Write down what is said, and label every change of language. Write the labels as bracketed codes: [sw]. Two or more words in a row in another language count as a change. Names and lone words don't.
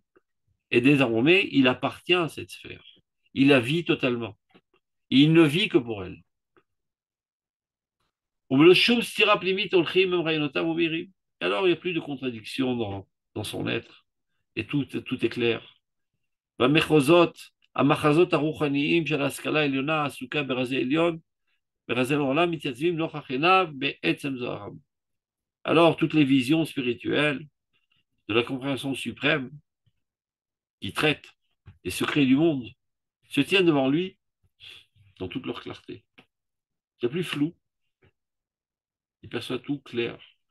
[fr] Et désormais, il appartient à cette sphère. Il la vit totalement. Il ne vit que pour elle. Alors, il n'y a plus de contradiction dans son être. Et tout est clair. [he] המחזות הרוחניים של ההשכלה העליונה העסוקה ברזי העולם מתייצבים נוכח עיניו בעצם זוהרם. [fr] Alors, toutes les visions spirituelles de la compréhension suprême qui traitent les secrets du monde se tiennent devant lui dans toute leur clarté. Il n'y a plus flou, il perçoit tout clair.